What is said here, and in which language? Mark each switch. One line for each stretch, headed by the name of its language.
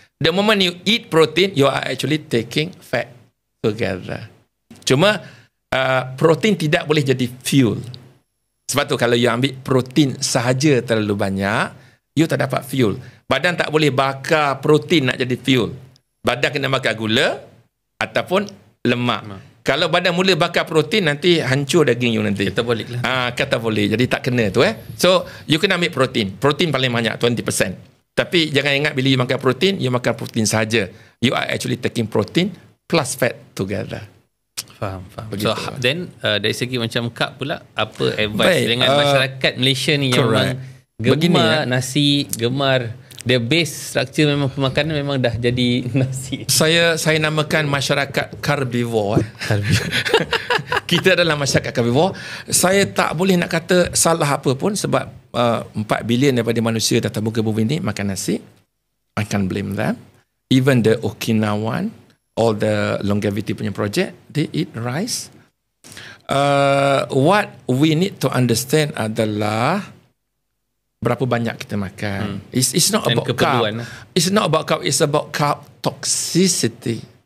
English: The moment you eat protein, you are actually taking fat together.
Malay: Cuma protein tidak boleh jadi fuel. Sebab tu kalau you ambil protein sahaja terlalu banyak, you tak dapat fuel. Badan tak boleh bakar protein nak jadi fuel. Badan kena bakar gula ataupun lemak. Kalau badan mula bakar protein, nanti hancur daging you nanti. Katabolik lah. Katabolik. Jadi tak kena tu. So you kena ambil protein. Protein paling banyak 20%. Tapi jangan ingat bila you makan protein, you makan protein sahaja.
English: You are actually taking protein plus fat together.
Malay: Faham. Begitu. So then dari segi macam carb pula, apa advice dengan masyarakat Malaysia ni yang memang gemar nasi, gemar
English: the base structure
Malay: memang pemakanan memang dah jadi nasi. Saya namakan masyarakat carnivore. Kita adalah masyarakat carnivore. Saya tak boleh nak kata salah apa pun sebab 4 bilion daripada manusia datang muka bumi ni makan nasi.
English: I can't blame them. Even the Okinawan, all the longevity punya project, they eat rice. What we need to understand
Malay: adalah berapa banyak kita makan.
English: It's not about carb. It's not about carb. It's about carb toxicity.